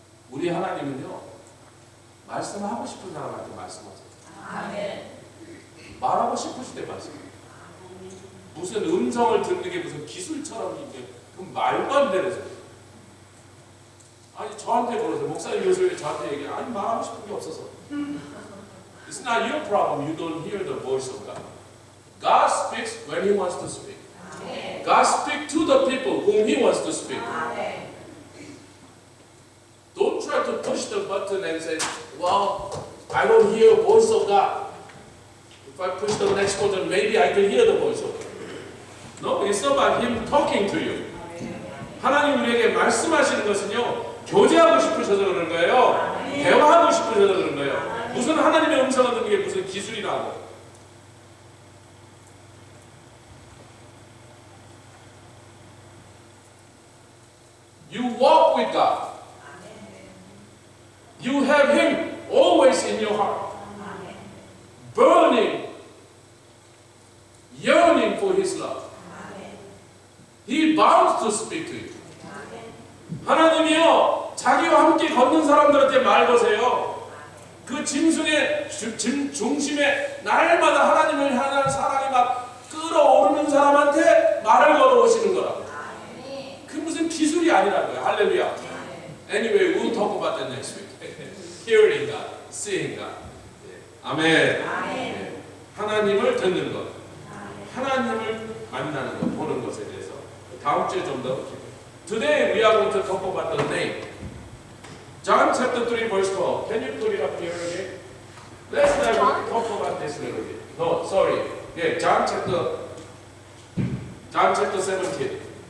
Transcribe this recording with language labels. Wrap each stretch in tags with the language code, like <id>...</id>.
<ko>우리 하나님은요, 말씀하고 싶은 사람한테 말씀하세요. 아멘. 말하고 싶으실 때 말씀해요. 무슨 음성을 듣는 게 무슨 기술처럼 이게 그럼 말도 안 되는 소리. 아니 저한테 그러세요. 목사님 요새 저한테 얘기해. 아니 말하고 싶은 게 없어서.</ko> <en>It's not your problem. You don't hear the voice of God. God speaks when He wants to speak. God speaks to the people whom He wants to speak. Don't try to push the button and say, well, I don't hear the voice of God. If I push the next button, maybe I can hear the voice of God. No, it's about Him talking to you.</en> <ko>하나님 우리에게 말씀하시는 것은요, 교제하고 싶으셔서 그런 거예요. 대화하고 싶으셔서 그런 거예요. 무슨 하나님의 음성을 듣는 게 무슨 기술이라고.</ko> <en>You walk with God. You have Him always in your heart. Burning, yearning for His love. He bounds to speak to you.</en> <ko>하나님이요, 자기와 함께 걷는 사람들한테 말 거세요. 그 짐승의 중심에 날마다 하나님을 향한 사랑이 막 끌어오르는 사람한테 말을 걸어오시는 거라. 그 무슨 기술이 아니라고요. 할렐루야.</ko> <en>Anyway, we'll talk about that next week. Hearing God, seeing God.</en> <ko>아멘. 하나님을 듣는 것, 하나님을 만나는 것, 보는 것에 대해서 다음 주에 좀 더.</ko> <en>Today we are going to talk about the name. John chapter 3 verse 12. Can you put it up here again? Let's talk about this a little bit. No, sorry. Yeah, John chapter 17.</en>